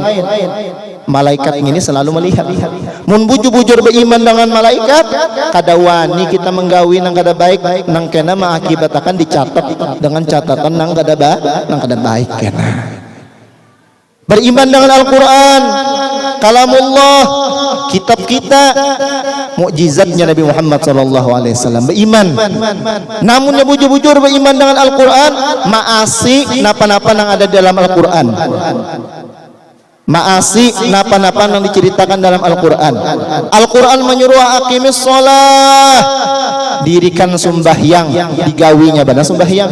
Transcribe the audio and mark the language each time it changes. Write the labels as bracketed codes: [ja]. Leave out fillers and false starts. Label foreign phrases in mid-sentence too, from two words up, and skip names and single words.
[bjn] Malaikat ini selalu melihat. Mun bujur-bujur beriman dengan malaikat, kada wani kita menggawi nang kada baik, nang kena mengakibatkan dicatat dengan catatan nang kada baik kena. Beriman dengan Al-Quran, kalamullah, kitab kita, mukjizatnya Nabi Muhammad [ar] صلى الله عليه وسلم. [bjn] Beriman. Namunnya bujur-bujur beriman dengan Al-Quran, maasi napa-napa nang ada dalam Al-Quran. Maasi napa-napa yang diceritakan dalam Al-Quran. Al-Quran menyuruh [ar] أقيموا الصلاة, [bjn] dirikan sembahyang, digawinya benar sembahyang.